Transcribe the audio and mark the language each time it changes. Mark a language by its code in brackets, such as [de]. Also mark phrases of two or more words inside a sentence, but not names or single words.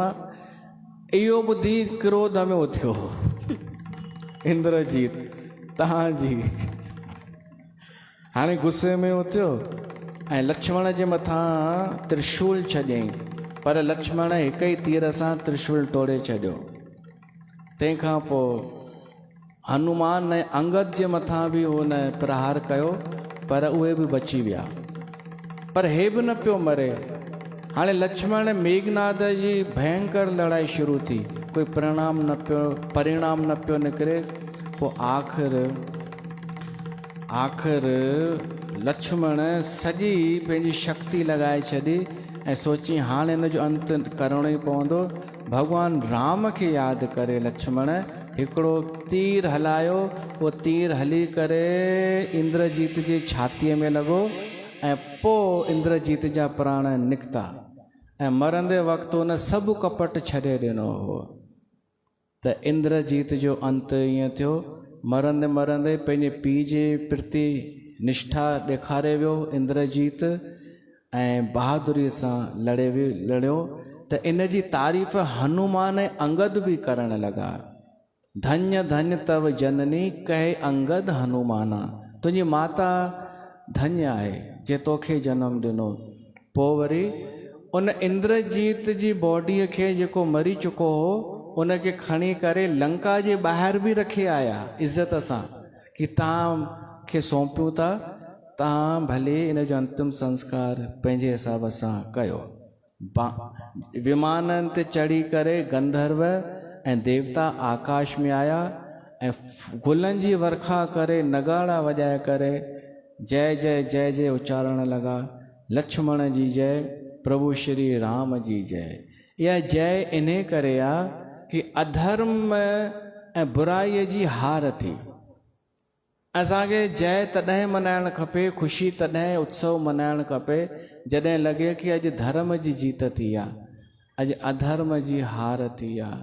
[sd] इहो ॿुधी क्रोध में उथियो इंद्रजीत तव्हांजी, हाणे गुस्से में उथियो ऐं लक्ष्मण जे मथां त्रिशूल छॾियईं। पर लक्ष्मण हिक ई तीर सां त्रिशूल तोड़े छॾियो। तंहिंखां पोइ हनुमान ऐं अंगद जे मथां बि हुन प्रहार कयो, पर उहे बि बची विया। पर हे बि न पियो मरे। हाणे लक्ष्मण मेघनाद जी भयंकर लड़ाई शुरू थी, कोई परिणाम न पियो निकिरे। पोइ आख़िर लक्ष्मण सॼी पंहिंजी शक्ति लॻाए छॾी ऐं सोची हाणे हिन जो अंत करणो ई पवंदो। भॻवान राम खे यादि करे लक्ष्मण हिकिड़ो तीर हलायो। उहो तीर हली करे इंद्रजीत जी छातीअ में लॻो ऐं पोइ इंद्रजीत जा प्राण निकिता ऐं मरंदे वक़्तु हुन सभु कपट छॾे ॾिनो हो। त इंद्रजीत जो अंत ईअं थियो। मरंदे मरंदे पंहिंजे पीउ जे प्रति निष्ठा ॾेखारे वियो इंद्रजीत ऐं बहादुरीअ सां लड़ियो। त इन जी तारीफ़ हनुमान ऐं अंगद बि करणु लॻा। [awa] धन्य धन्य तव जननी कहे अंगद हनुमाना। [sd] तुंहिंजी माता धन्य आहे जे तोखे जनम ॾिनो। पोइ वरी उन इंद्रजीत जी बॉडीअ खे जेको मरी चुको हो उनखे खणी करे लंका जे ॿाहिरि बि रखी आया इज़त सां कि तव्हां खे सौंपियूं था, तव्हां भले इन जो अंतिम संस्कार पंहिंजे हिसाब सां कयो। विमाननि ते चढ़ी करे गंधर्व ऐं देवता आकाश में आया ऐं गुलनि जी वर्खा करे नगाड़ा वॼाए करे जय जय जय जय उचारण लॻा। लक्ष्मण जी जय, प्रभु श्री राम जी जय। इहा जय इन करे आहे कि अधर्म ऐं बुराईअ जी हार थी। असांखे जय तॾहिं मल्हाइणु खपे, ख़ुशी तॾहिं उत्सव मल्हाइणु खपे जॾहिं लॻे कि अॼु धर्म जी जीत थी आहे, अॼु अधर्म जी हार थी आहे।